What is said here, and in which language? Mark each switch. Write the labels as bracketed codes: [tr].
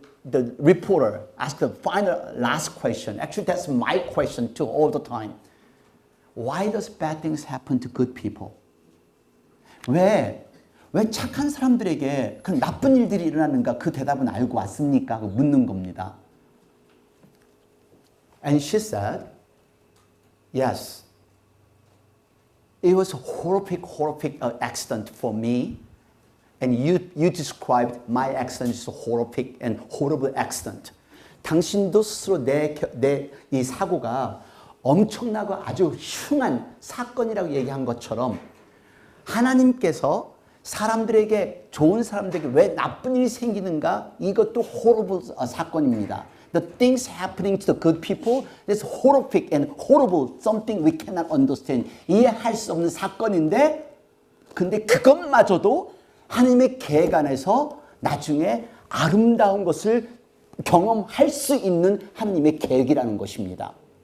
[en] The reporter asked the last question. Actually, that's my question too all the time. Why does bad things happen to good people? [ko] 왜 착한 사람들에게 그런 나쁜 일들이 일어나는가? 그 대답은 알고 왔습니까? 하고 묻는 겁니다. [en] And she said, yes. It was a horrific accident for me. And you described my accident as a horrific and horrible accident. [ko] 당신도 스스로 이 사고가 엄청나고 아주 흉한 사건이라고 얘기한 것처럼 하나님께서 사람들에게 좋은 사람들에게 왜 나쁜 일이 생기는가? 이것도 horrible 사건입니다. [en] the things happening to the good people, that's horrific and horrible, something we cannot understand. [ko] 이해할 수 없는 사건인데, 근데 그것마저도 하나님의 계획 안에서 나중에 아름다운 것을 경험할 수 있는 하나님의 계획이라는 것입니다.